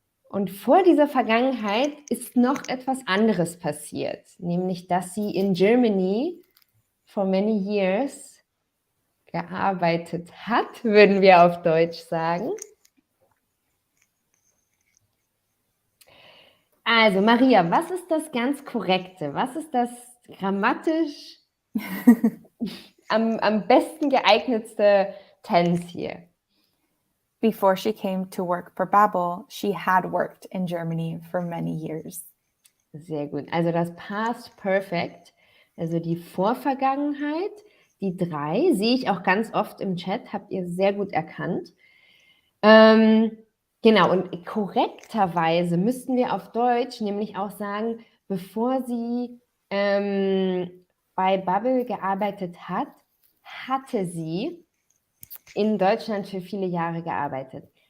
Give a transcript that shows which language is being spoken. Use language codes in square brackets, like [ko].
[de] Und vor dieser Vergangenheit ist noch etwas anderes passiert, nämlich dass sie [en] in Germany for many years [de] gearbeitet hat, würden wir auf Deutsch sagen. Also Maria, was ist das ganz Korrekte? Was ist das grammatisch am besten geeignetste Tense hier? [en] Before she came to work for Babbel, she had worked in Germany for many years. [de] Sehr gut. Also das Past Perfect, also die Vorvergangenheit, die 3, sehe ich auch ganz oft im Chat, habt ihr sehr gut erkannt. Genau, und korrekterweise müssten wir auf Deutsch nämlich auch sagen, bevor sie bei Bubble gearbeitet hat, hatte sie in Deutschland für viele Jahre gearbeitet.